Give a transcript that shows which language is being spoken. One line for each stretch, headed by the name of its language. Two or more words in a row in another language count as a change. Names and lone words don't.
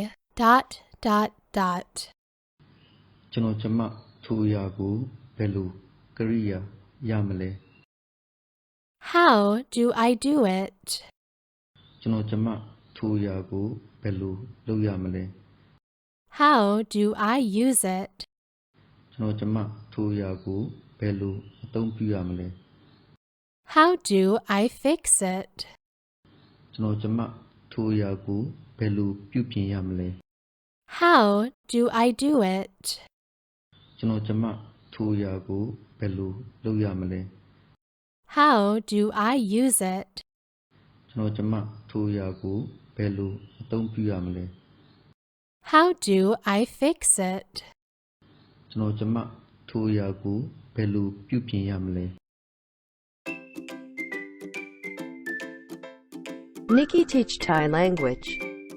Burmese: ကျွန်တော်ကျမထိုအရာကိုဘယ်လိုကရိယာရမလဲ
English: How do I do it?
Burmese: ကျွန်တော်ကျမထိုအရာကိုဘယ်လိုလုပ်ရမလဲ
English: How do I use it?
Burmese: ကျွန်တော်ကျမထိုအရာကိုဘယ်လိုအသုံးပြုရမလဲ
English: How do I fix it?
Burmese: ကျွန်တော်ကျမထိုအရာကိုဘယ်လိုပြုပြင်ရမလဲ
English: How do I do it?
Burmese: ကျွန်တော်ကျမထိုအရာကိုဘယ်လိုလုပ်ရမလဲ
English: How do I use it?
Burmese: ကျွန်တော်ကျမထိုအရာကိုဘယ်လိုအသုံးပြုရမလဲ
English: How do I fix it?
Burmese: ကျွန်တော်ကျမထိုအရာကိုဘယ်လိုပြုပြင်ရမလဲ
English: Nikki teach Thai language.